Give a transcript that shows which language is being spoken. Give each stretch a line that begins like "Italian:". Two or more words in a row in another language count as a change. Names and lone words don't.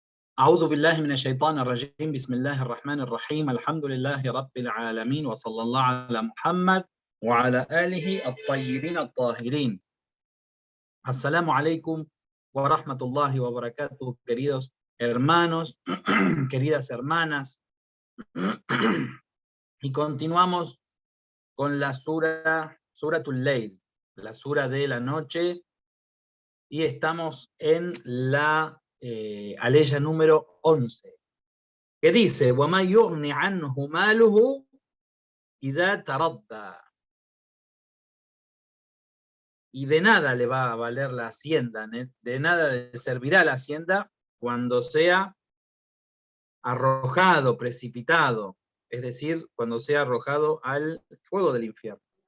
Arabic: أعوذ بالله من الشيطان الرجيم بسم الله الرحمن الرحيم الحمد لله رب العالمين وصلى الله على محمد وعلى آله الطيبين الطاهرين. السلام عليكم ورحمة الله وبركاته,
Spanish: queridos hermanos, queridas hermanas. Y continuamos con la Suratul Layl, la sura de la noche, y estamos en la aleya número 11, que dice:
Arabic: وَمَا يُغْنِ عَنْهُ مَالُهُ إِذَا تَرَدَّى.
Spanish: Y de nada le va a valer la hacienda, de nada le servirá la hacienda cuando sea arrojado, precipitado, es decir, cuando sea arrojado al fuego del infierno.